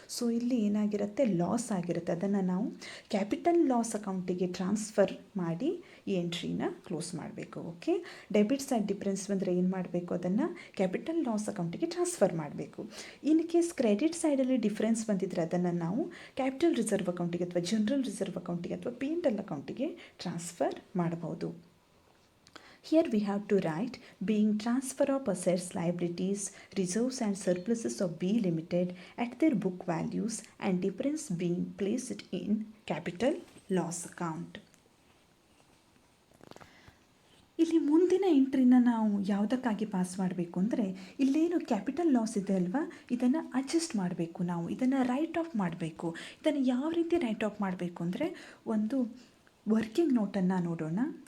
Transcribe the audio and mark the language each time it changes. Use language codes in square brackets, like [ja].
[kn] So ಇಲ್ಲಿ ಏನಾಗಿರುತ್ತೆ? Loss ಆಗಿರುತ್ತೆ. ಅದನ್ನು ನಾವು ಕ್ಯಾಪಿಟಲ್ ಲಾಸ್ ಅಕೌಂಟಿಗೆ ಟ್ರಾನ್ಸ್ಫರ್ ಮಾಡಿ ಈ ಎಂಟ್ರಿನ ಕ್ಲೋಸ್ ಮಾಡಬೇಕು. ಓಕೆ, ಡೆಬಿಟ್ ಸೈಡ್ ಡಿಫ್ರೆನ್ಸ್ ಬಂದರೆ ಏನು ಮಾಡಬೇಕು? ಅದನ್ನು ಕ್ಯಾಪಿಟಲ್ ಲಾಸ್ ಅಕೌಂಟಿಗೆ ಟ್ರಾನ್ಸ್ಫರ್ ಮಾಡಬೇಕು. ಇನ್ ಕೇಸ್ ಕ್ರೆಡಿಟ್ ಸೈಡಲ್ಲಿ ಡಿಫ್ರೆನ್ಸ್ ಬಂದಿದ್ದರೆ ಅದನ್ನು ನಾವು ಕ್ಯಾಪಿಟಲ್ ರಿಸರ್ವ್ ಅಕೌಂಟಿಗೆ ಅಥವಾ ಜನರಲ್ ರಿಸರ್ವ್ ಅಕೌಂಟಿಗೆ ಅಥವಾ P&L ಅಕೌಂಟಿಗೆ ಟ್ರಾನ್ಸ್ಫರ್ ಮಾಡಬಹುದು. [en] Here we have to write being transfer of assets, liabilities, reserves and surpluses of B Limited at their book values and difference being placed in capital loss account. [kn] ಇಲ್ಲಿ ಮುಂದಿನ ಎಂಟ್ರಿನ ನಾವು ಯಾವುದಕ್ಕಾಗಿ pass ಮಾಡಬೇಕು ಅಂದರೆ ಇಲ್ಲೇನು capital loss ಇದೆ ಅಲ್ವಾ, ಇದನ್ನು adjust ಮಾಡಬೇಕು. ನಾವು ಇದನ್ನು ರೈಟ್ ಆಫ್ ಮಾಡಬೇಕು. ಇದನ್ನು ಯಾವ ರೀತಿ ರೈಟ್ ಆಫ್ ಮಾಡಬೇಕು ಅಂದರೆ ಒಂದು ವರ್ಕಿಂಗ್ ನೋಟನ್ನು ನೋಡೋಣ.